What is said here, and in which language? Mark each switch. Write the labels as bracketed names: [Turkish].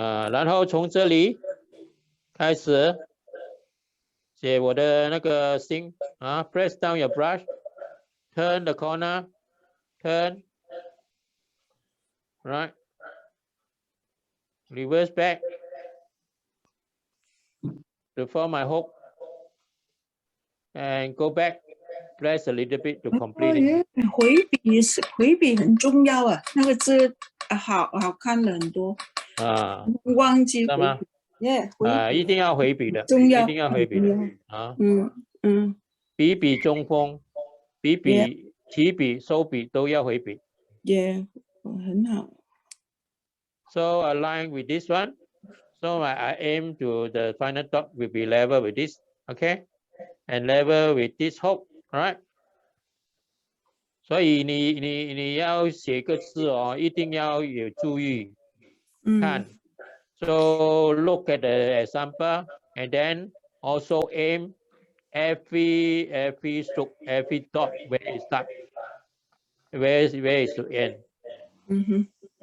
[Chinese] 然后从这里开始写我的那个星 [English] press down your brush, turn the corner, turn, right, reverse back to form my hook, and go back, press a little bit to complete it. [Chinese] 回笔很重要啊，那个字好看了很多。忘记知道吗？一定要回笔的，重要，一定要回笔的啊。笔中锋，起笔、收笔都要回笔。很好。 [English] So align with this one. So I aim to the final dot will be level with this, okay? And level with this hook, alright? [Chinese] 所以你要写个字哦，一定要有注意看。 [English] So look at the example and then also aim every stroke, every dot where it start, where is to end.